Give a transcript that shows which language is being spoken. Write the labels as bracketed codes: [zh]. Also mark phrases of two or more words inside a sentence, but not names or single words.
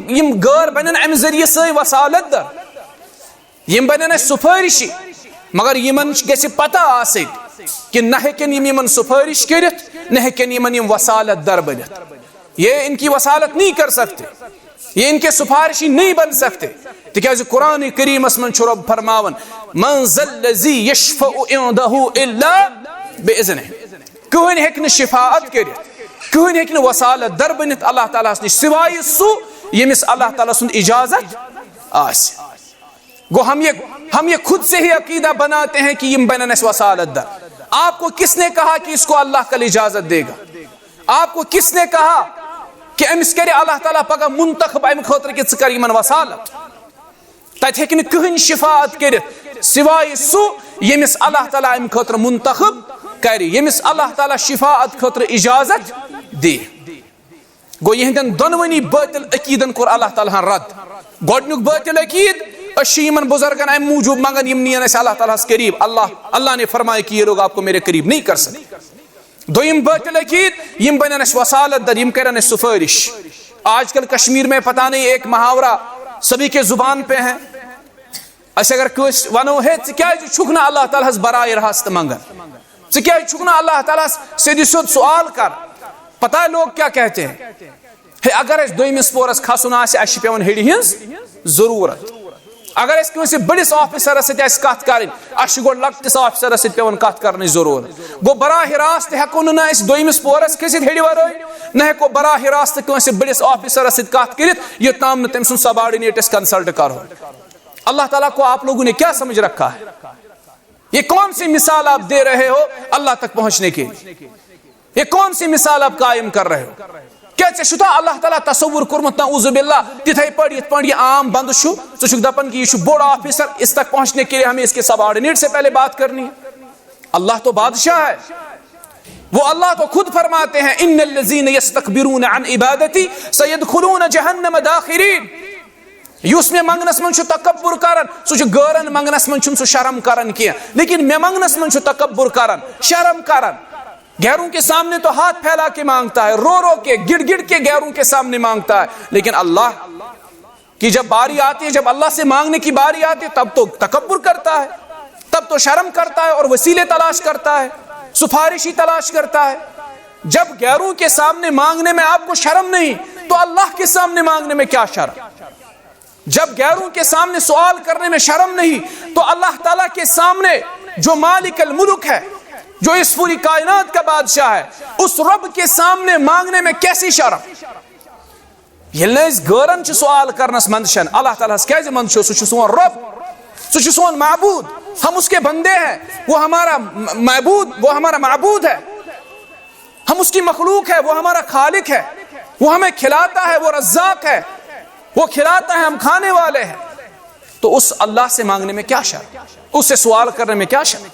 [ks] یم غیر بنن ام ذریعہ سی وسالت در یم بنن سفارشی مگر یمن گژھِ پتہ آسٕنۍ کہ نہ ہیکن یمن سفارش کرت نہ ہیکن یم وسالت در بنت. [ur] یہ ان کی وسالت نہیں کر سکتے, یہ ان کے سفارشی نہیں بن سکتے. [ks] تکیازِ قرآن کریمس من چھُ رب فرماون [ar] من ذا الذی یشفع عنده الا باذنہ, [ks] کہن ہیکہ نہ شفاعت کرت کہن ہیکہ نہ وسالت در بنت اللہ تعالیٰ نش سوائے سو یمس اللہ تعالیٰ سند اجازت آس. [ur] گو ہم یہ خود سے ہی عقیدہ بناتے ہیں کہ [ks] یم بنن اس وسالت در. [ur] آپ کو کس نے کہا کہ اس کو اللہ کل اجازت دے گا؟ آپ کو کس نے کہا کہ [ks] امس کرے اللہ تعالیٰ پگہ منتخب ام خاطر کہ ژٕ کر یمن وسالت؟ تتہ ہیکہ نہ کہن شفاعت کرت سوائے سو یمس اللہ تعالیٰ ام خاطر منتخب کرِ, یمس اللہ تعالیٰ شفاعت خاطر اجازت دے. گو یہندن دونونی باطل عقیدن کور اللہ تعالیٰ رد. گۄڈنیُک باطل عقید أشی یمن بزرگن ام موجود مانگن یم نین اس اللہ تعالیٰ قریب, [ur] اللہ نے فرمایا کہ یہ لوگ آپ کو میرے قریب نہیں کر سکتے. [ks] دویم باطل عقید یم بنن اس وسالت در, یم کرن اس سفارش. [ur] آج کل کشمیر میں پتہ نہیں ایک محاورہ سبھی کے زبان پہ ہیں, [ks] اس اگر کوئی ونو ہے ژٕ کیازِ چھُکھ نہٕ اللہ تعالیٰ ہس براہ راست منگن, ژٕ کیازِ چھُکھ نہٕ اللہ تعالیٰ سیدھی سیود سوال کر. [ur] پتہ ہے لوگ کیا کہتے ہیں, [ks] ہے اگر اس دویمس پورس کھسن آسہِ اسہِ چھِ پیوان ہیٚرِ ہٕنٛز ضروٗرت. اگر اس کٲنٛسہِ بٔڑِس آفیسرس سۭتۍ آسہِ کتھ کرٕنۍ اسہِ چھِ گۄڈٕ لۄکٹِس آفیسرس سۭتۍ پیوان کتھ کرنٕچ ضروٗرت. گوٚو براہ راست ہیٚکو نہٕ نہ أسۍ دویمِس پورس کھٔسِتھ ہیٚرِ ورٲے, نہ ہیٚکو براہ راست کٲنٛسہِ بٔڑِس آفیسرس سۭتۍ کتھ کٔرِتھ یوٚتام نہٕ تٔمۍ سُنٛد سبارڈِنیٹ أسۍ کنسلٹ کرو. [ur] اللہ تعالیٰ کو آپ لوگوں نے کیا سمجھ رکھا ہے؟ یہ کون سی مثال آپ دے رہے ہو اللہ تک پہنچنے کے لیے؟ یہ کون سی مثال آپ قائم کر رہے ہو؟ [ks] کیا ژےٚ چھُتھا اللہ تعالیٰ تصور کوٚرمُت نعوذ باللہ تِتھے پٲٹھۍ یِتھ پٲٹھۍ یہِ عام بندٕ چھُ, ژٕ چھُکھ دپان کہ یہ چھُ بوڑ آفیسر, [ur] اس تک پہنچنے کے لیے ہمیں اس کے سبارڈینیٹ سے پہلے بات کرنی ہے. اللہ تو بادشاہ ہے, وہ اللہ تو خود فرماتے ہیں [ar] ان الذین یستکبرون عن عبادتی سیدخلون جہنم داخرین. [ks] یُس مےٚ منگنس من چھُ تکبر کران سُہ چھُ غٲرن منگنس من چھُنہٕ سُہ شرم کران کینٛہہ, لیکن مےٚ منگنس من چھُ تکبر کران شرم کران. [ur] غیروں کے سامنے تو ہاتھ پھیلا کے مانگتا ہے, رو رو کے گڑ گڑ کے غیروں کے سامنے مانگتا ہے, لیکن اللہ کی جب باری آتی ہے, جب اللہ سے مانگنے کی باری آتی ہے تب تو تکبر کرتا ہے, تب تو شرم کرتا ہے اور وسیلے تلاش کرتا ہے, سفارشی تلاش کرتا ہے. جب غیروں کے سامنے مانگنے میں آپ کو شرم نہیں تو اللہ کے سامنے مانگنے میں کیا شرم؟ جب غیروں کے سامنے سوال کرنے میں شرم نہیں تو اللہ تعالیٰ کے سامنے جو مالک الملک ہے, جو اس پوری کائنات کا بادشاہ ہے, اس رب کے سامنے مانگنے میں کیسی شرم؟ [ks] ییٚلہِ نہٕ أسۍ غٲرن چھِ سوال کرنس منٛدچھان اللہ تعالیٰ ہس کیازِ منٛدچھو؟ سُہ چھُ سون رب, سُہ چھُ سون معبود, [ur] ہم اس کے بندے ہیں, وہ ہمارا معبود, وہ ہمارا معبود ہے, ہم اس کی مخلوق ہے, وہ ہمارا خالق ہے, وہ ہمیں کھلاتا ہے, وہ رزاق ہے, وہ کھلاتا ہے, ہم کھانے والے ہیں. تو اس اللہ سے مانگنے میں کیا شرم, اس سے سوال کرنے میں کیا شرم؟